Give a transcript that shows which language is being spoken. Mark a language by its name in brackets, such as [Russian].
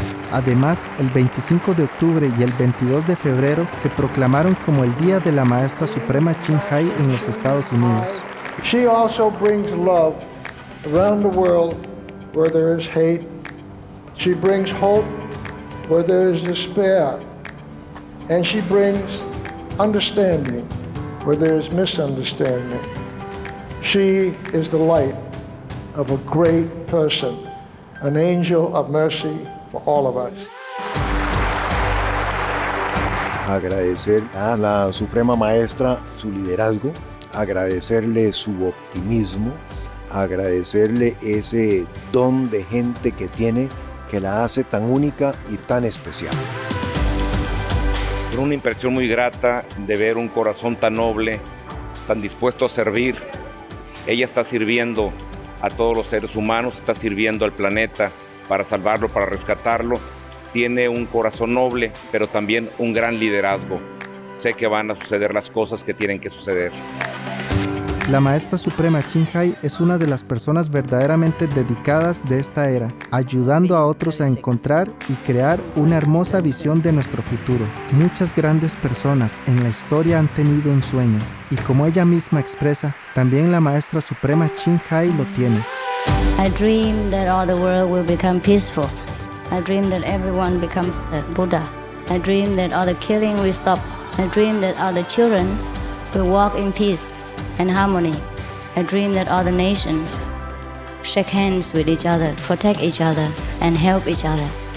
[Spanish] Además, el 25 de octubre y el 22 de febrero se proclamaron como el Día de la Maestra Suprema Ching Hai en los Estados Unidos. [English] She also brings love around the world where there is hate. She brings hope where there is despair. And she brings understanding where there is misunderstanding. She is the light of a great person, an angel of mercy for all of us. [Spanish] Agradecer a la Suprema Maestra su liderazgo, agradecerle su optimismo, agradecerle ese don de gente que tiene que la hace tan única y tan especial. Una impresión muy grata de ver un corazón tan noble, tan dispuesto a servir. Ella está sirviendo a todos los seres humanos, está sirviendo al planeta para salvarlo, para rescatarlo. Tiene un corazón noble, pero también un gran liderazgo. Sé que van a suceder las cosas que tienen que suceder. La maestra suprema Chinhai es una de las personas verdaderamente dedicadas de esta era, ayudando a otros a encontrar y crear una hermosa visión de nuestro futuro. Muchas grandes personas en la historia han tenido un sueño, y como ella misma expresa, también la maestra suprema Chinhai lo tiene. [English] I dream that all the world will become peaceful. I dream that everyone becomes the Buddha. I dream that all the killing will stop. I dream that all the children will walk in peace and harmony. I dream that all the nations shake hands with each other, protect each other, and help each other.